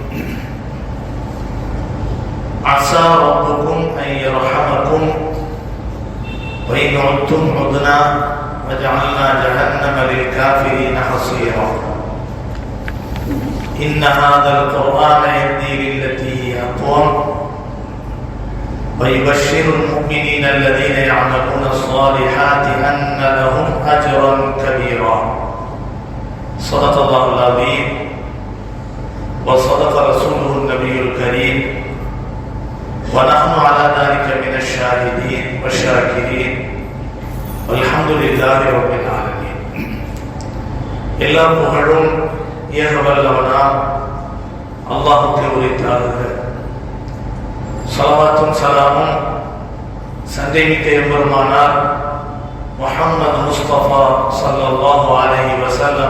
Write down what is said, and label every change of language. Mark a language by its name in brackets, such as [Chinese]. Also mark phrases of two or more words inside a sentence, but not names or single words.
[Arabic] عسى ربكم أن يرحمكم وإن عدتم عدنا وجعلنا جهنم للكافرين حصيرا إن هذا القرآن يهدي للتي هي أقوم ويبشر المؤمنين الذين يعملون الصالحات أن لهم أجرا كبيرا صدق الله العظيم وصدق رسوله النبي الكريم ونحن على ذلك من الشاهدين والشاكرين والحمد لله رب العالمين. [Tamil] எல்லா புகழும் ஏகவல்லவனாம் அல்லாஹ்வுக்கு உரித்தாகுக. ஸலவாத்தும் ஸலாமும் சந்தைமிக்க எம்பெருமானார் முஹம்மது முஸ்தபா [Arabic] صلى الله عليه وسلم